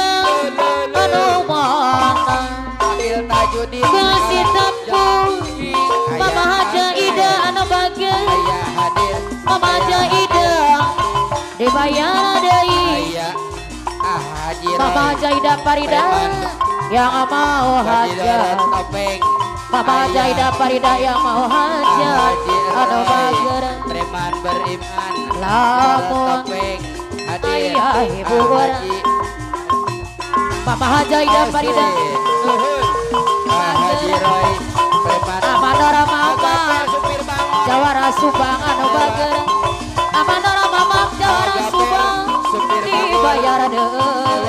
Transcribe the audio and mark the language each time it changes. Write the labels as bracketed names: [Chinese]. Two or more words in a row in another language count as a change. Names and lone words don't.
[Sundanese] anu mana kasih tepung Mama Haja Ida anu bager Mama Haja Ida dibayar deui Mama Haja Ida Farida [Indonesian] yang mau hajat [Sundanese] Mama Haja Ida Farida [Indonesian] yang mau hajat [Sundanese] anu bager preman beriman lamun aya hiburan Mama Haja Ida Farida Haji Roy preman Amanora Mama Jawara Subang anu bager Amanora Mama Jawara Subang dibayar deui